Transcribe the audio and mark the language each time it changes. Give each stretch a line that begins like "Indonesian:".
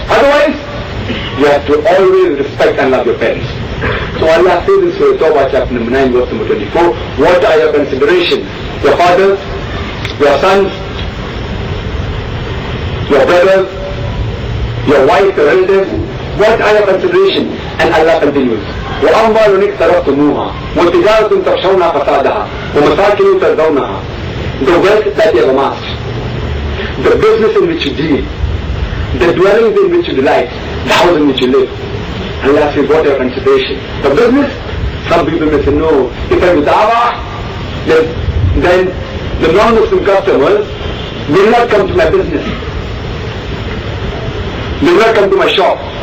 English: Otherwise, you have to always respect and love your parents. So Allah says in Surah Dawah chapter number 9 verse number 24, what are your considerations? Your fathers, your sons, your brothers, your wife, your relatives, what are your considerations? And Allah continues,
Arabic: وَأَمْوَالٌ اقْتَرَفْتُمُوهَا وَتِجَارَةٌ تَخْشَوْنَ فَسَادَهَا وَمَسَاكِنُ تَرْضَوْنَهَا.
English: The wealth that you have amassed, the business in which you deal, the dwellings in which you delight, the house in which you live. Allah says, what are your considerations? The business? Some people may say, no, if I do Dawah, then the non-Muslim customers will not come to my business, will not come to my shop.